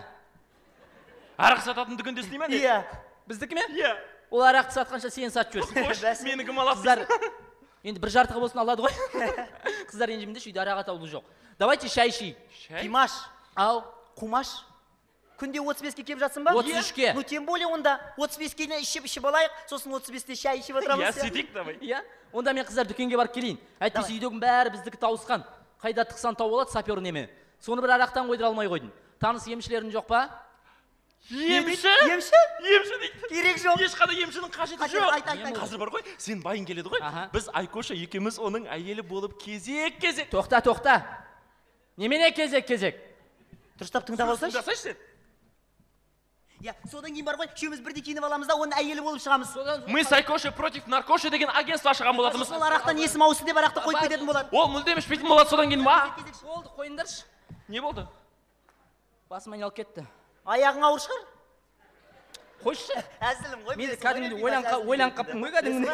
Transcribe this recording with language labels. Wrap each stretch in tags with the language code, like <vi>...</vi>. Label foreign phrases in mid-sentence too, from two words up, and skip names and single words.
<kk>Арақ сататын дүкенде істей ме? Иә. Біздікі ме? Иә. Ол арақты сатқанша сен сатып жүрсің. Қош, Бәсе. мені кім алады? Қыздар, енді бір жартығы болсын алады ғой. Қыздар ренжімеңдерші, үйде арақ атаулы жоқ. Давайте шай ішейік. Шай? Пимаш, Ау. Қумаш. Күнде 35-ке келіп жатсың ба? 33-ке.</kk> <ru>Ну, тем более</ru> <kk>онда 35-ке ішіп алайық, сосын 35-те шай ішіп отырамыз. Иә, сөйтейік давай. Иә? Онда мен қыздар дүкенге барып келейін. Әйтпесе үйдегінің бәрі біздікі тауысқан. Қайда тықсан тауып алады сапер неме. Соны бір арақтан қойдыра алмай қойдым. Таныс емшілерің жоқ па? Емші? Емші? Емші дейді. Керек жоқ. Ешқандай емшінің қажеті Қажет, жоқ. айт. Қазір бар ғой, сен байын келеді ғой. Аха. Біз Айкоша екеуміз оның әйелі болып кезек. Тоқта. Немене кезек? Дұрыстап тыңдап алсайшы. Тыңдасайшы сен. Иә, содан кейін бар ғой, үшеуміз бірдей киініп аламыз да, оның әйелі болып шығамыз. Мы с Айкоша против наркоша деген агентство ашқан болатынбыз. Сол арақтан есім ауысты деп арақты қойып кететін болады. Ол мүлдем ішпейтін болады содан кейін ма? Болды, қойыңдаршы. Не болды? Басым айналып кетті. Аяғың ауыр шығар? Қойшы. Әзілім ғой. Мен де кәдімгі ойланып қаптым ғой кәдімгі.</kk>